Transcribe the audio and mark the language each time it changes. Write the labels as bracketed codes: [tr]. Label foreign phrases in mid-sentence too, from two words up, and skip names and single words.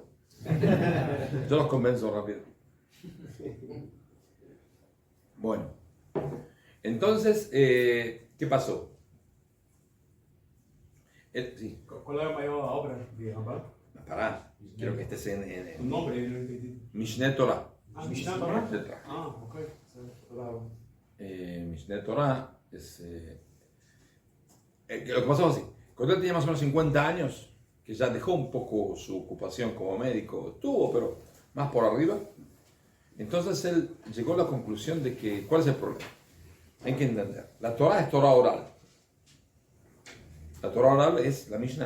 [es] Yo los convenzo rápido. Bueno. Entonces, ¿qué pasó? Sí. ¿Cuál era la mayor obra de Rambam? Pará, quiero que estés en Un nombre, no entendí. Mishneh Torah. Ah, Mishnah Torah? Mishneh Torah. Ah, ok. Mishneh Torah es... lo que pasó así, cuando él tenía más o menos 50 años, que ya dejó un poco su ocupación como médico, estuvo, pero más por arriba, entonces él llegó a la conclusión de que, ¿cuál es el problema? Hay que entender, la Torah es Torah oral. La Torah oral es la Mishnah.